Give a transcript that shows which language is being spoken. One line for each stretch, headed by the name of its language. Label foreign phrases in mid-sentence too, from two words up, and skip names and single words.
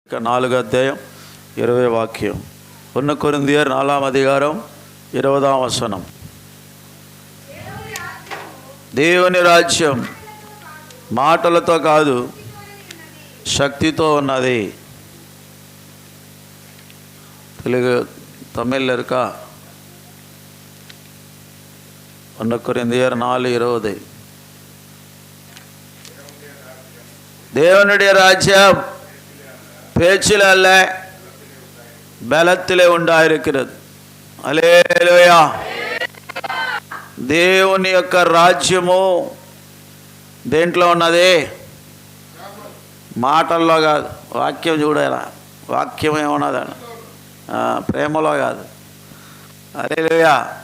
Telugu: 4వ అధ్యాయం 20వ వాక్యం. 1 కొరింథీయులు 4వ అధికారం 20వ వచనం. దేవుని రాజ్యం మాటలతో కాదు శక్తితో ఉన్నది.
Tamil: తెలుగు తమిళ్ இருக்கா?
Telugu: 1 కొరింథీయులు 4:20.
Tamil: தேவனுடைய ராஜ்யம் பேச்சில் அல்ல பலத்திலே உண்டாயிருக்கிறது.
Telugu: హల్లెలూయా. దేవుని యొక్క రాజ్యము దేంట్లో ఉన్నది? మాటల్లో కాదు. వాక్యం చూడాల, వాక్యం ఏమున్నదని, ప్రేమలో కాదు. హల్లెలూయా.